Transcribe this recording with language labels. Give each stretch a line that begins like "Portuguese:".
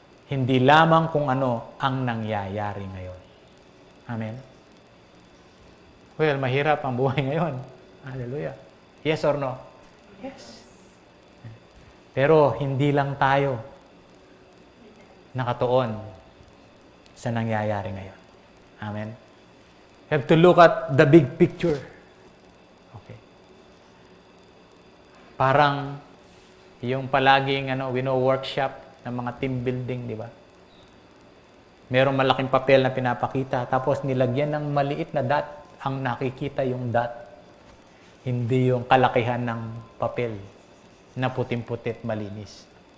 Filipino: Hindi lamang kung ano ang nangyayari ngayon. Amen? Well, mahirap ang buhay ngayon. Hallelujah. Yes or no? Yes. Pero hindi lang tayo nakatuon sa nangyayari ngayon. Amen?
English: Have to look at the big picture. Okay.
Filipino: Parang yung palaging workshop ng mga team building, di ba? Merong malaking papel na pinapakita, tapos nilagyan ng maliit na dot, ang nakikita yung dot. Hindi yung kalakihan ng papel na puting-putit malinis.